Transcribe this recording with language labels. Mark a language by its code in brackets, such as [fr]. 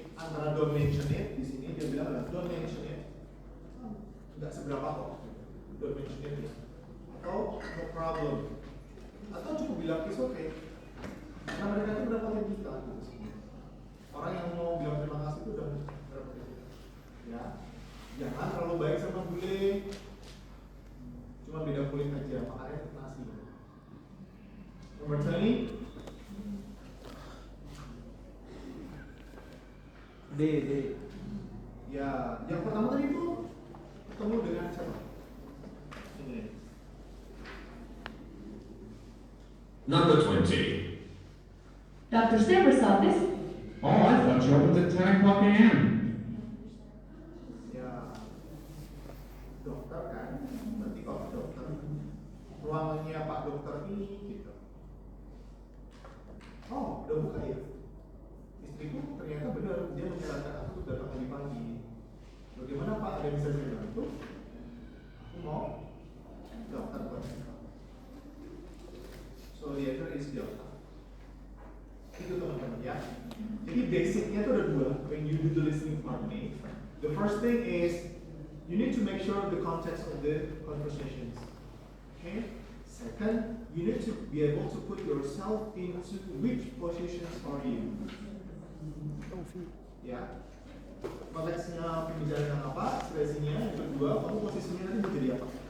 [id] Antara [en] don't mention it [id] di sini dia bilang adalah don't mention it. Nggak seberapa kok, don't mention it ya. Atau [en] no problem. [id] Atau cukup bilang [en] it's okay. [id] Karena mereka itu mendapatkan kita gitu. Orang yang mau bilang terima kasih itu udah mendapatkan kita. Ya, jangan terlalu baik sama bule. Cuma beda kulit aja, makannya nasi. Nomor 20. D. Ya, yang pertama tadi itu ketemu dengan siapa? Ini. [en] Number 20. Dr. Silver's office. Oh, I thought you opened at 10 o'clock a.m. [id] Ya, dokter kan? Berarti kalau dokter, ruangannya Pak Dokter ini gitu. Oh, udah buka ya? Istriku ternyata benar, dia menyarankan aku datang lebih pagi. Bagaimana Pak, ada yang bisa saya bantu? Aku mau dokter buat. [en] So the answer is dokter. [id] Itu teman-teman ya. Jadi basicnya itu ada dua. [en] When you do the listening part nih, the first thing is you need to make sure of the context of the conversations. Okay. Second, you need to be able to put yourself into which positions are you. [id] Ya. Konteksnya pembicaraan apa, ekspresinya, yang kedua, kamu posisinya nanti mau jadi apa.